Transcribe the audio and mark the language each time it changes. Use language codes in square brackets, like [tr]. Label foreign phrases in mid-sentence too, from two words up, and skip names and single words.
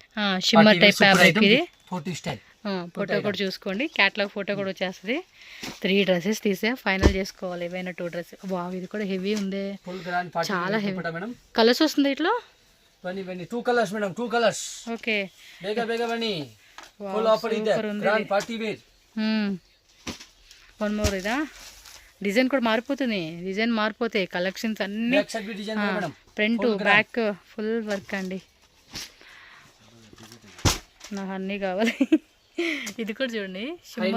[en] shimmer type fabric [te] ఇది. [en] Photo style. [te] ఫోటో కూడా చూసుకోండి, [en] catalog photo [te] కూడా వచ్చేస్తుంది. 3 డ్రెస్సెస్ తీసే ఫైనల్ చేసుకోవాలి, ఏవైనా 2 డ్రెస్సెస్. వావ్, ఇది కూడా హెవీ ఉంది, [en] full grand party [te] చాలా హెవీ. మేడం కలర్స్ వస్తుంది ఇట్లా. [en] 2 colors madam, 2 colors. [te] ఓకే, [kn] ಬೇಗ ಬನ್ನಿ. [en] full offer [kn] ಇದೆ, [en] grand party wear. [te] 1 మోర్ ఇదా. డిజైన్ కూడా మారిపోతుంది, డిజైన్ మారిపోతాయి. కలెక్షన్స్ అన్ని [en] front back full work [te] అండి. నాకు అన్నీ కావాలి. ఇది కూడా చూడండి షిమ్మర్